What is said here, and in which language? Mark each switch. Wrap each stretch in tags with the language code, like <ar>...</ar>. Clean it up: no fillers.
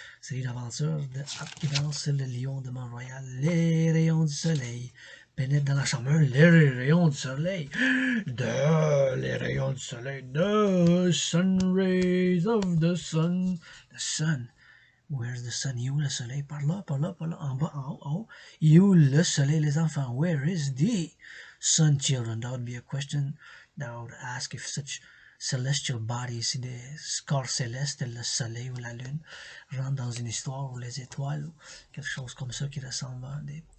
<fr>Série d'aventures de Ecrivain, c'est le lion de Mont-Royal, les rayons du soleil pénètrent dans la chambre, les rayons du soleil, les rayons du soleil,</fr> <en>the sun rays of the sun, the sun. Where's the sun?</en> <fr>Il est où le soleil? Par là, en bas, en haut, en haut. Il est où le soleil, les enfants?</fr> <en>Where is the sun, children? That would be a question that I would ask if such celestial bodies,</en> <fr>des corps célestes, le soleil ou la lune, rentrent dans une histoire, ou les étoiles, ou quelque chose comme ça qui ressemble à des</fr>